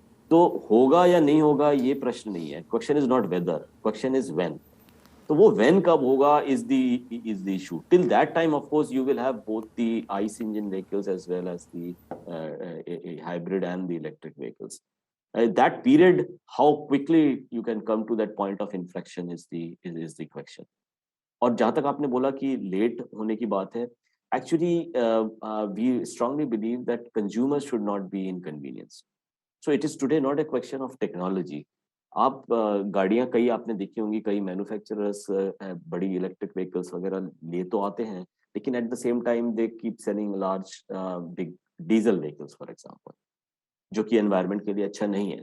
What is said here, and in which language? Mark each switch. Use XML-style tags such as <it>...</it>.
<hi>तो होगा या नहीं होगा ये प्रश्न नहीं है,</hi> <en>Question is not whether, question is when.</en> <hi>तो वो व्हेन कब होगा</hi> <en>Is the issue. Till that time of course you will have both the ICE engine vehicles as well as the hybrid and the electric vehicles. That period, how quickly you can come to that point of inflection is the question.</en> <hi>और जहां तक आपने बोला कि late होने की बात है,</hi> <en>Actually we strongly believe that consumers should not be inconvenienced. So it is today not a question of technology.</en> <hi>आप गाड़ियां कई आपने देखी होंगी, कई मैन्युफैक्चरर्स बड़ी इलेक्ट्रिक व्हीकल्स वगैरह ले तो आते हैं, लेकिन</hi> <en>at the same time they keep selling large big diesel vehicles for example,</en> <hi>जो कि एनवायरनमेंट के लिए अच्छा नहीं है।</hi>